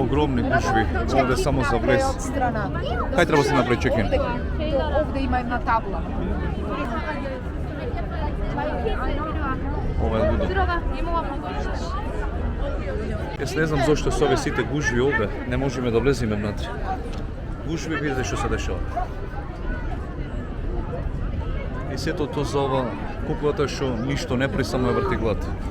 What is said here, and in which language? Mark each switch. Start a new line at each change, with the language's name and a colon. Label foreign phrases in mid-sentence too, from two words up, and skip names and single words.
Macedonian: огромни гужви, овде само за влез.
Serbian: Od strana.
Macedonian: Кај треба да се направи чекин?
Serbian: Ovde ima jedna tabla.
Macedonian: Ова е лудо. Јас не знам зошто со овие сите гужви овде не можеме да влеземе внатре. Гужви, видите што се дешава. И сето тоа за ова куклата што ништо не при, само ја врти глад.